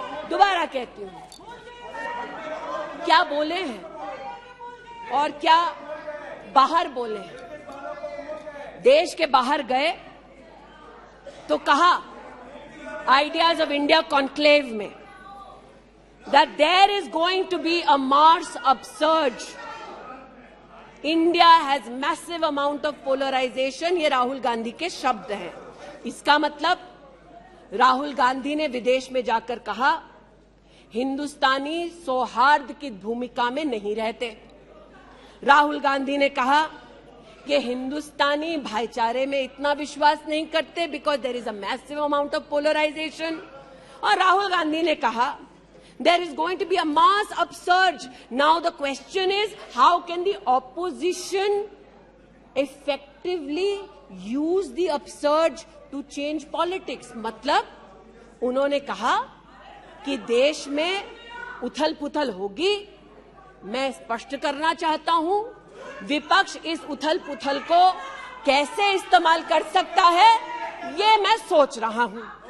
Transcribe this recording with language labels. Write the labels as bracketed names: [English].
[Hindi] दोबारा कहती हूँ, क्या बोले हैं और क्या बाहर बोले हैं। देश के बाहर गए तो कहा आइडियाज ऑफ इंडिया कॉन्क्लेव में [English] that there is going to be a Mars upsurge. India has massive amount of polarization. [Hindi] ये राहुल गांधी के शब्द हैं। इसका मतलब राहुल गांधी ने विदेश में जाकर कहा हिंदुस्तानी सौहार्द की भूमिका में नहीं रहते। राहुल गांधी ने कहा कि हिंदुस्तानी भाईचारे में इतना विश्वास नहीं करते because there is a massive amount of polarisation. और राहुल गांधी ने कहा [English] there is going to be a mass upsurge. Now the question is, how can the opposition effectively use the upsurge to change politics? [Hindi] मतलब उन्होंने कहा कि देश में उथल पुथल होगी। मैं स्पष्ट करना चाहता हूं, विपक्ष इस उथल पुथल को कैसे इस्तेमाल कर सकता है ये मैं सोच रहा हूं।